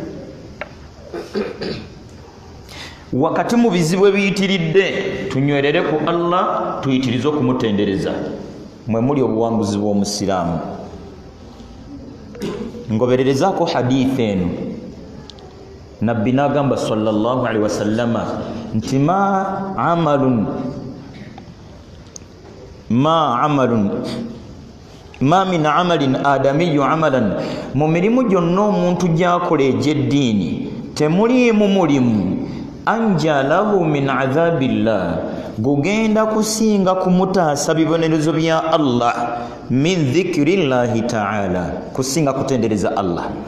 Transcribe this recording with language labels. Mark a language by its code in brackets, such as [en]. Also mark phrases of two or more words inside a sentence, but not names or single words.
[lg] Wakati mu bizibu ebiyitiridde tunywerere ku Allah, tuyitirize okumutendereza. Mwe muli obuwanguzi bw'omusiraamu. Ngobererezaako hadithi eno nabbi n'agamba [ar] صلى الله عليه وسلم [lg] nti ma [ar] من عمل آدمي عملا, [lg] mu mirimu gyonna omuntu gyakola egy'eddiini temuliimu mulimu [ar] أنجى له من عذاب الله, [lg] gugenda kusinga kumutaasa bibonerezo bya Allah, [ar] من ذكر الله تعالى, [lg] kusinga kutendereza Allah.